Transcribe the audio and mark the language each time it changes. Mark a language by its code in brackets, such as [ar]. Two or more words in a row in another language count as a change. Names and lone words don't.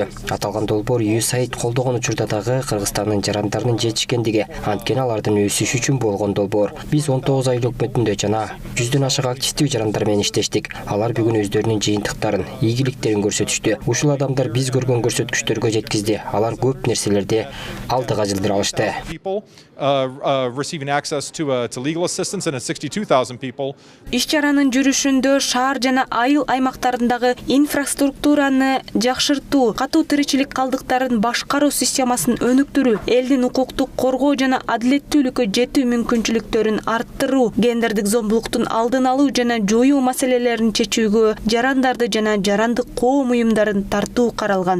[ky] Аталган долбоор USAID колдогон учурда дагы Кыргызстандын жарандарынын жетишкендиги, анткени алардын өсүшү үчүн болгон долбоор. Биз 19 ай өкмөтүндө жана 100дөн ашык активдүү жарандар менен иштештик. Алар бүгүн өздөрүнүн жыйынтыктарын, ийгиликтерин көрсөтүштү. Ушул адамдар биз көргөн көрсөткүчтөргө жеткизди. Алар көп нерселерди алдыга жылдыра алышты. [en] Receiving access to legal assistance and 62,000 people. [ky] Иш-чаранын жүрүшүндө шаар жана айыл аймактарындагы инфраструктураны жакшыртуу, катуу тиричилик калдыктарын башкаруу системасын өнүктүрүү, элдин укуктук коргоо жана адилеттүүлүккө жетүү мүмкүнчүлүктөрүн арттыруу, гендердик зомбулуктун алдын алуу жана жоюу маселелерин чечүүгө жарандарды жана жарандык коом уюмдарын тартуу каралган.